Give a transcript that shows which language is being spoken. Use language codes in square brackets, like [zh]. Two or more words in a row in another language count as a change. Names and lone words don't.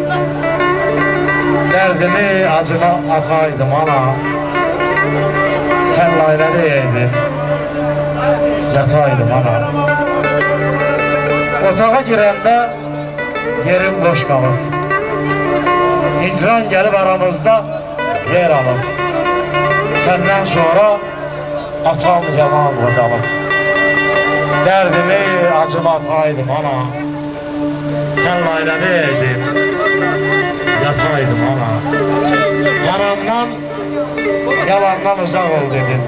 [az] Derdimi acına ataydım ana. Sen layla deyeydin, yataydım ana. Otağa girəndə yerim boş qalıb. [tr] Hicran gelip aramızda yer alır. [az] Senden sonra atam yaman qocalır. Derdimi acıma ataydım ana. Sen layla deyeydin, yataydım ana. [tr] Haramdan, yalandan uzak ol dedin.